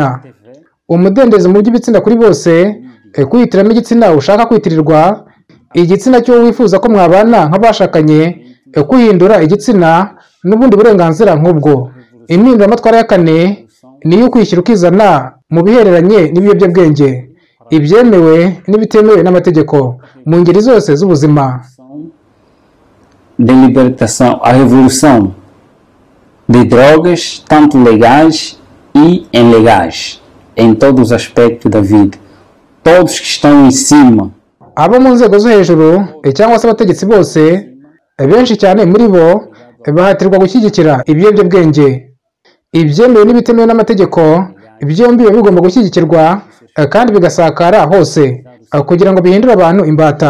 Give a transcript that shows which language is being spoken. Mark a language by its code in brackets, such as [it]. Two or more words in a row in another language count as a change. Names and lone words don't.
[rw] Umudendezo mu by'ibitsina kuri bose, kwihitiramo igitsina ushaka kwitirirwa, igitsina cyo wifuza ko mwabana nk'abashakanye, kwihindura igitsina n'ubundi burenganzira nk'ubwo. Impinduramatwara ya kane ni iyo kwishyira ukizana mu bihereranye n'ibiyobyabwenge, ibyemewe n'ibitemewe n'amategeko mu ngeri zose z'ubuzima. [pt] De libertação, a revolução de drogas, tanto legais e ilegais, em todos os aspectos da vida. Todos que estão em cima. [rw] Abo mu nzego zo hejuru cyangwa se abategetsi bose, benshi cyane muri bo bahatirwa gushyigikira ibiyobyabwenge, ibyemewe n'ibitemewe n'amategeko. Byombi biba bigomba gushyigikirwa kandi bigasakara hose kugira ngo bihindure abantu imbata.